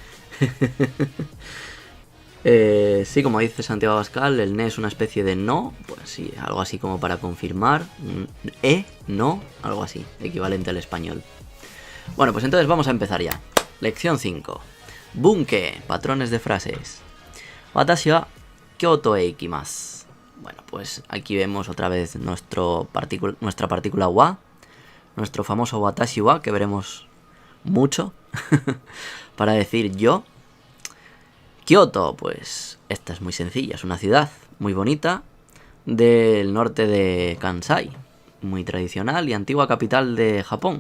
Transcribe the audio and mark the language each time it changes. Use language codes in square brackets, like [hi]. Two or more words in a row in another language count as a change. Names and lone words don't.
[es] Sí, como dice Santiago Abascal, el ne es una especie de no, pues sí, algo así como para confirmar. No, algo así, equivalente al español. Bueno, pues entonces vamos a empezar ya. Lección 5. Bunke, patrones de frases. [ja] 私は京都へ行きます. [es] Bueno, pues aquí vemos otra vez nuestra partícula wa, nuestro famoso [ja] 私は, [es] que veremos mucho para decir yo. Kyoto, pues esta es muy sencilla, es una ciudad muy bonita del norte de Kansai, muy tradicional y antigua capital de Japón.